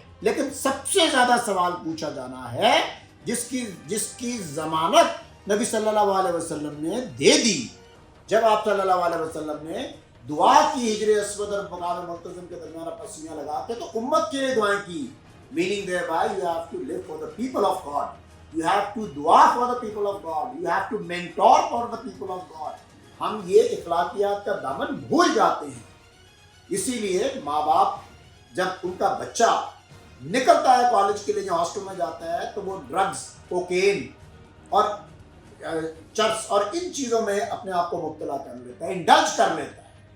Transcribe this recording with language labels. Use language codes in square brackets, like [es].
[ur] لیکن سب سے زیادہ سوال پوچھا جانا ہے جس کی ضمانت نبی صلی اللہ علیہ وسلم نے دے دی. جب آپ صلی اللہ علیہ وسلم نے دعا کی ہجر اسود اور مقام ملتزم کے درمیان اپنا سینہ لگا کے, تو امت کے لیے دعائیں کی. [en] Meaning thereby you have to live for the people of God. You have to dua for the people of God. You have to mentor for the people of God. [ur] ہم یہ اخلاقیات کا دامن بھول جاتے ہیں. اسی لیے ماں باپ جب ان کا بچہ نکلتا ہے کالج کے لیے, جو ہاسٹل میں جاتا ہے, تو وہ ڈرگز, کوکین اور چرس اور ان چیزوں میں اپنے آپ کو مبتلا کر لیتا ہے, انڈلج کر لیتا ہے.